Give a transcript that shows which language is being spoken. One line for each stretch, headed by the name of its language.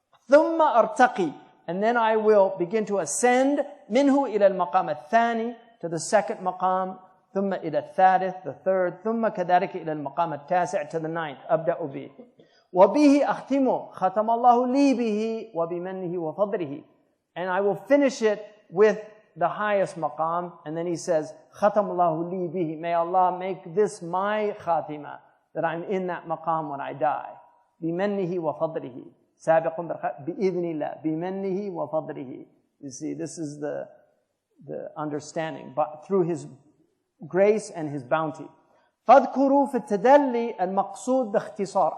English: ثم أرتقي and then I will begin to ascend منه إلى المقام الثاني to the second مقام ثم إلى الثالث the third ثم كذلك إلى المقام التاسع to the 9th أبدأ به وبه أختم ختم الله لي به وبمنه وفضله and I will finish it with the highest maqam and then he says ختم الله لي به, may Allah make this my khatima, that I'm in that maqam when I die.
Arabic: بمنه وفضله سابق بإذن الله بمنه وفضله.
English: You see, this is the understanding, but through his grace and his bounty.
Arabic: فاذكروا في التدلي المقصود باختصار.